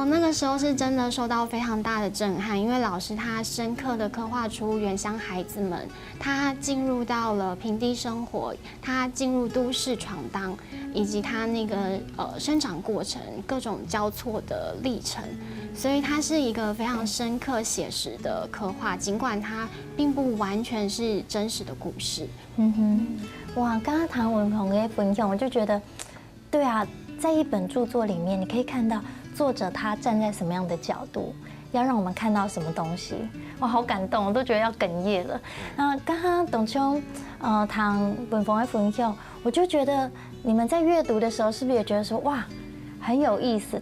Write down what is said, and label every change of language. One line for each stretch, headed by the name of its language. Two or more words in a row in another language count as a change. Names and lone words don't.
Chinese: 那個時候是真的受到非常大的震撼，因為老師他深刻的刻畫出原鄉孩子們，他進入到了平地生活，他進入都市闖蕩，以及他那個生長過程各種交錯的歷程，所以它是一個非常深刻寫實的刻畫，儘管它並不完全是真實的故事。哇，剛剛唐文鵬嘅分享，我就覺得，對啊，在一本著作裡面，你可以看到作者他站在什麼樣的角度， 要让我们看到什么东西？哇，好感动，我都觉得要哽咽了。那刚刚董兄谈文峰的分享，我就觉得你们在阅读的时候，是不是也觉得说哇，很有意思？